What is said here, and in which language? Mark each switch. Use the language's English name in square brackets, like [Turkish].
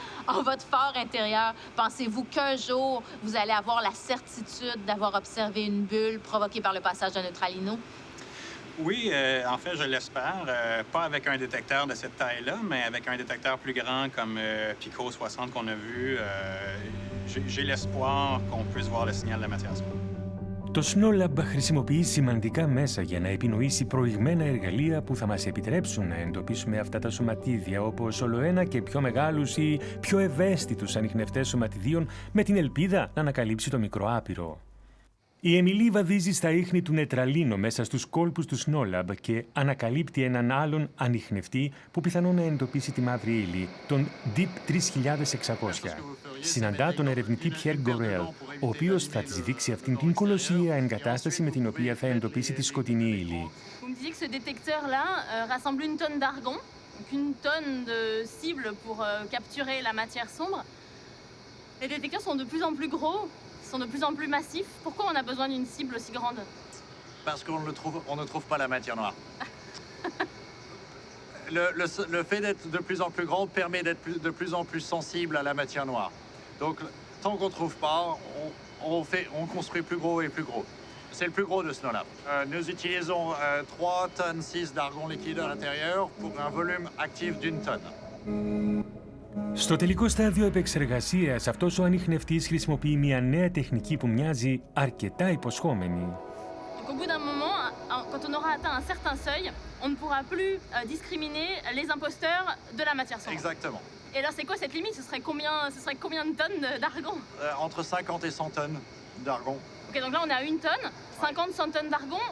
[French] En votre fort intérieur, pensez-vous qu'un jour, vous allez avoir la certitude d'avoir observé une bulle provoquée par le passage d'un neutralino? Oui, en fait, je l'espère. Pas avec un détecteur de cette taille-là, mais avec un détecteur plus grand comme Pico 60 qu'on a vu. J'ai l'espoir qu'on puisse voir le signal de la matière sombre. [Greek] Το SNOLAB χρησιμοποιεί σημαντικά μέσα για να επινοήσει προηγμένα εργαλεία που θα μας επιτρέψουν να εντοπίσουμε αυτά τα σωματίδια, όπως ολοένα και πιο μεγάλους ή πιο ευαίσθητους ανιχνευτές σωματιδίων, με την ελπίδα να ανακαλύψει το μικρό άπειρο. Η Εμιλή βαδίζει στα ίχνη του νετραλίνο μέσα στους κόλπους του SNOLAB και ανακαλύπτει έναν άλλον ανιχνευτή που πιθανόν να εντοπίσει τη μαύρη ύλη, τον DEEP 3600. Συναντά τον ερευνητή Pierre Gorel, ο οποίος θα της δείξει αυτήν την κολοσσία εγκατάσταση με την οποία θα εντοπίσει τη σκοτεινή ύλη. [French] Vous me disiez que ce détecteur-là rassemble une tonne d'argon, donc une tonne de cibles pour capturer la matière sombre. Les détecteurs sont de plus en plus gros, sont de plus en plus massifs. Pourquoi on a besoin d'une cible aussi grande? Parce qu'on ne trouve pas la matière noire. Le fait d'être de plus en plus grand permet d'être de plus en plus sensible à la matière noire. Donc, tant qu'on ne trouve pas, on construit plus gros et plus gros. C'est le plus gros de SNOLAB. Nous utilisons 3 tonnes 6 d'argon liquide à l'intérieur pour un volume actif d'1 tonne. [Greek] Στο τελικό στάδιο επεξεργασίας, αυτός ο ανιχνευτής χρησιμοποιεί μια νέα τεχνική που μοιάζει αρκετά υποσχόμενη. [French] Donc, au bout d'un moment, quand on aura atteint un certain seuil, on ne pourra plus discriminer les imposteurs de la matière sombre. Exactement. Et alors, c'est quoi cette limite? Ce serait combien de tonnes d'argon? Entre 50 et 100 tonnes d'argon. Ok, donc là, on est à 1 tonne. 50, 100 tonnes d'argon.